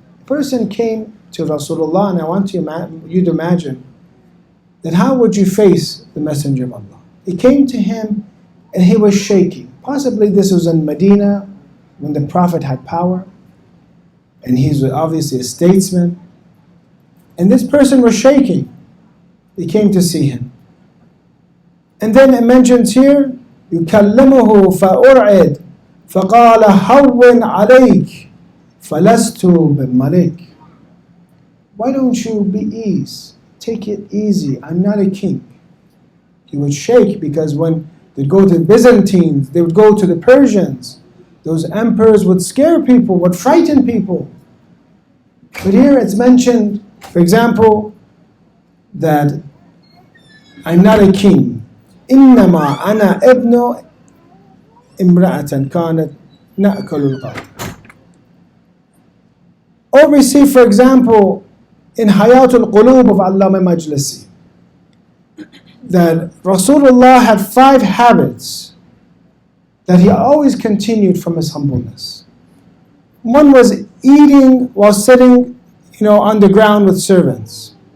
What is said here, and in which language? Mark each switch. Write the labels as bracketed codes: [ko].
[en] A person came to Rasulullah, and I want you to imagine that how would you face the Messenger of Allah? He came to him and he was shaking. Possibly this was in Medina when the Prophet had power, and he's obviously a statesman. And this person was shaking. He came to see him. And then it mentions here, [ar] يكلمه فأرعد فقال هون عليك فلست بملك. [en] Why don't you be easy? Take it easy. I'm not a king. He would shake because when they'd go to the Byzantines, they would go to the Persians. Those emperors would scare people, would frighten people. But here it's mentioned, for example, that I'm not a king. [ar] إنما أنا ابن امرأة كانت نأكل القوت. [en] Or we see, for example, in Hayatul Qulub of Allama Majlisi, that Rasulullah had 5 habits that he always continued from his humbleness. One was eating while sitting, on the ground with servants.